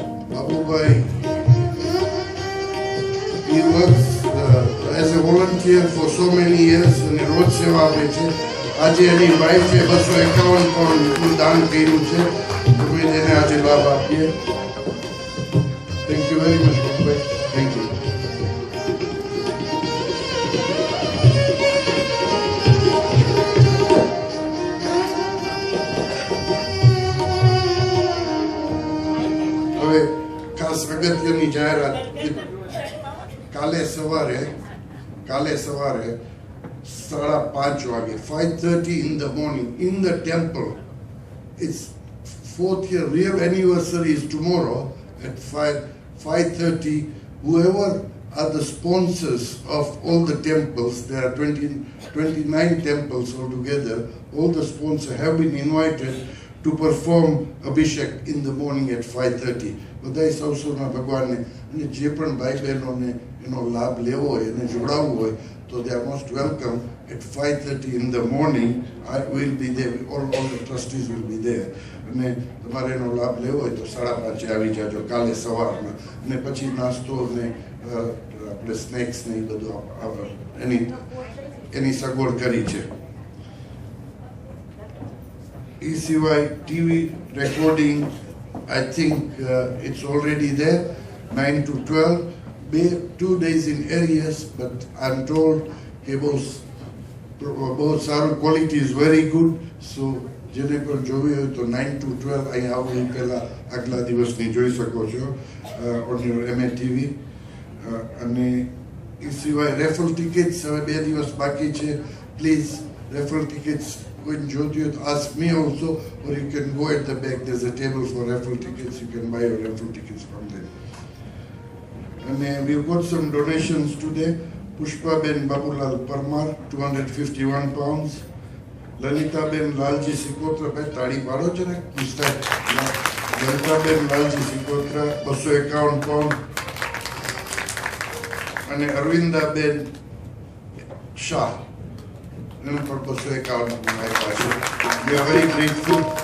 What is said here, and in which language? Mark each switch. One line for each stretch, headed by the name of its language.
English: Babubhai he works as a volunteer for so many years
Gujarati: અને રોજ સેવા આપે છે. આજે એની વાઈફે 251 પાઉન્ડ દાન કર્યું છે, તો એને આજે લાભ આપીએ.
English: Thank you very much Babubhai. Thank you.
Gujarati: અગત્યની જાહેરાત. કાલે સવારે 5:30 વાગે
English: 5:30 in the morning in the temple. Its 4th year real anniversary is tomorrow at 5:30. Whoever are the sponsors of all the temples, there are 29 temples altogether, all the sponsors have been invited to perform Abhishek in the morning at 5:30.
Gujarati: બધાય સૌના ભગવાનને અને જે પણ ભાઈ બહેનોને એનો લાભ લેવો હોય અને જોડાવવું હોય તો
English: they are most welcome at 5:30 in the morning. I will be there, all the trustees will be there.
Gujarati: અને તમારે એનો લાભ લેવો હોય તો 5:30 આવી જાજો કાલે સવારમાં. અને પછી નાસ્તો ને આપણે સ્નેક્સ ને એ બધું એની સગવડ કરી છે. એ સિવાય
English: TV recording I think it's already there, 9 to 12, 2 days in areas, but I'm told
Gujarati: એ બહુ સારું,
English: Quality is very good.
Gujarati: સો જેને પણ જોવી હોય તો 9 to 12 અહીં આવવું પહેલાં આગલા દિવસની જોઈ શકો છો
English: On your MA TV.
Gujarati: અને એ સિવાય રેફલ ટિકિટ્સ હવે 2 દિવસ બાકી છે. પ્લીઝ રેફલ ટિકિટ્સ કોઈને જોતી હોય તો
English: ask me also, or you can go at the back. There's a table for raffle tickets. You can buy your raffle tickets from there. And we've got some donations today. Pushpaben Babulal Parmar, £251.
Gujarati: Lalitaben Lalji Sikotra, તાળી પાડો છે ને mister Lalitaben Lalji Sikotra, £251. અને અરવિંદાબેન શાહ, એને પણ £251 આપ્યા છે.
English: We are very grateful.